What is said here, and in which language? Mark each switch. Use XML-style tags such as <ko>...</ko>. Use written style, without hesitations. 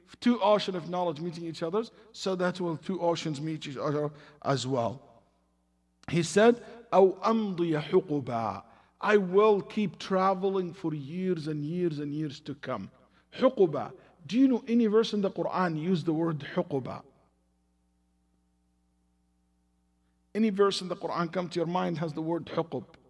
<en>Two oceans of knowledge meeting each other, so that will two oceans meet each other as well.</en> <ar>He said, "أو أمضي حقبا."</ar> <en>I will keep traveling for years and years and years to come. حقبا. Do you know any verse in the Quran use the word حقبة? Any verse in the Quran come to your mind has the word حقب.</en>